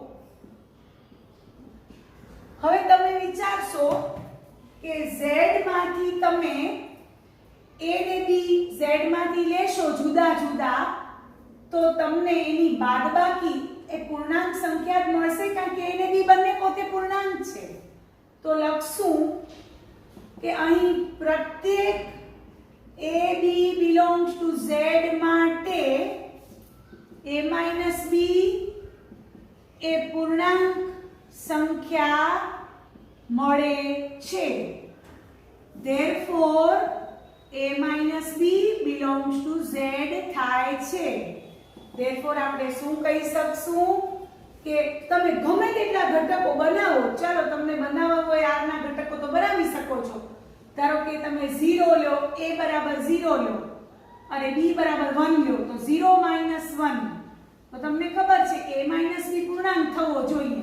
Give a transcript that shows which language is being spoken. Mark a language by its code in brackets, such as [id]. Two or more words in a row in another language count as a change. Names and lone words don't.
[gu] હવે તમે વિચારશો કે z માંથી તમે a ને b z માંથી લેશો જુદા જુદા તો તમને એની બાદબાકી એ પૂર્ણાંક સંખ્યા જ મળશે કારણ કે a ને b બંને પોતે પૂર્ણાંક છે. તો લખશું કે અહીં પ્રત્યેક a b [en] belongs to z [gu] માટે a b એ પૂર્ણાંક સંખ્યા મળે છે. [en] therefore a b belongs to z [gu] થાય છે. therefore આપણે શું કહી શકશું કે તમે ગમે તેટલા ઘટકો બનાવો, ચાલો તમને બનાવવા હોય r ના ઘટકો તો બનાવી શકો છો. ધારો કે તમે 0 લો, a બરાબર 0 લો અને b બરાબર 1 લો તો 0 - 1 તો તમને ખબર છે કે a b પૂર્ણાંક થવો જોઈએ.